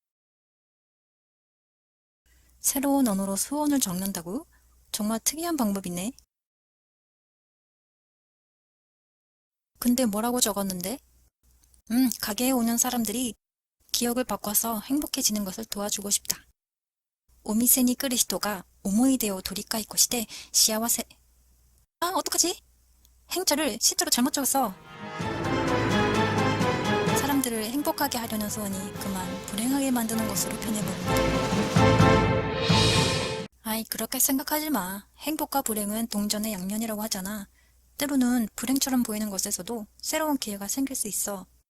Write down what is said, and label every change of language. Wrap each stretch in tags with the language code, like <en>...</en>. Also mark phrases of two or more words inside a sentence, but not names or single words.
<ko>새로운 언어로 소원을 적는다고? 정말 특이한 방법이네. 근데 뭐라고 적었는데? 가게에 오는 사람들이 기억을 바꿔서 행복해지는 것을 도와주고 싶다.</ko> <ja>오미세 に来る人が思い出を取り返して幸せ.</ja> <ko>아, 어떡하지? 행자를 시자로 잘못 적었어. 사람들을 행복하게 하려는 소원이 그만 불행하게 만드는 것으로 변해버린다. 아이, 그렇게 생각하지 마. 행복과 불행은 동전의 양면이라고 하잖아. 때로는 불행처럼 보이는 것에서도 새로운 기회가 생길 수 있어.</ko>